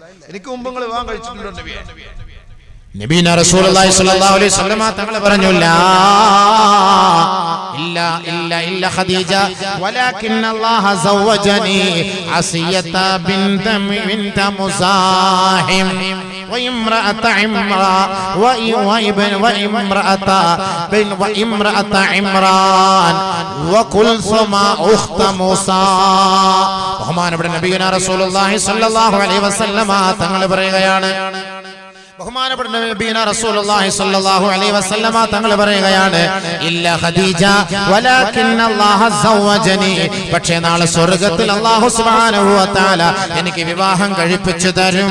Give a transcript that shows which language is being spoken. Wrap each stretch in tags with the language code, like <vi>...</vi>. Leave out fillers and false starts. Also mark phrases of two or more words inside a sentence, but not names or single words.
<ml>എനിക്ക് മുമ്പ് നിങ്ങൾ വിവാഹം കഴിച്ചിട്ടുണ്ടോ നബിയെ?</ml> <ar>نبينا رسول الله صلى الله عليه وسلم</ar> <ml>തങ്ങൾ പറഞ്ഞു,</ml> <ar>لا إلا إلا إلا خديجة ولكن الله زوجني آسية بنت مزاحم وامرأة عمران وكلثوم أخت موسى.</ar> <ml>ബഹുമാനപ്പെട്ട</ml> <ar>نبينا رسول الله صلى الله عليه وسلم</ar> <ml>തങ്ങൾ പറയുകയാണ്, ബഹുമാനപ്പെട്ട</ml> <ar>نبينا رسول الله صلى الله عليه وسلم</ar> <ml>തങ്ങൾ പറയുകയാണ്,</ml> <ar>إلا خديجة ولكن الله زوجني.</ar> <ml>പക്ഷേ നാളെ സ്വർഗ്ഗത്തിൽ</ml> <ar>الله سبحانه وتعالى</ar> <ml>എനിക്ക് വിവാഹം കഴിപ്പിച്ചു തരും.</ml>